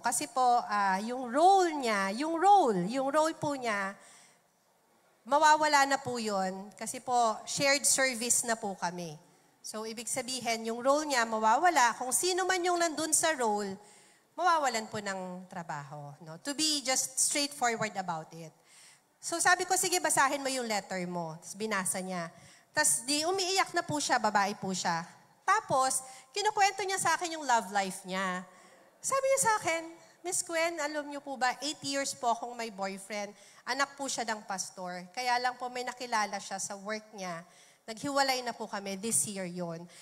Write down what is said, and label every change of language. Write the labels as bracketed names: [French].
[Filipino] Kasi po, yung role niya, yung role po niya, mawawala na po yun. Kasi po, shared service na po kami. So, ibig sabihin, yung role niya mawawala. Kung sino man yung nandun sa role, mawawalan po ng trabaho. No? [English] To be just straightforward about it. [Filipino] So, sabi ko, sige, basahin mo yung letter mo. Tapos, binasa niya. Tapos, umiiyak na po siya, babae po siya. Tapos, kinukwento niya sa akin yung love life niya. Sabi niya sa akin, Miss Gwen, alam niyo po ba, 8 years po akong may boyfriend. Anak po siya ng pastor. Kaya lang po may nakilala siya sa work niya. Naghiwalay na po kami, this year yon.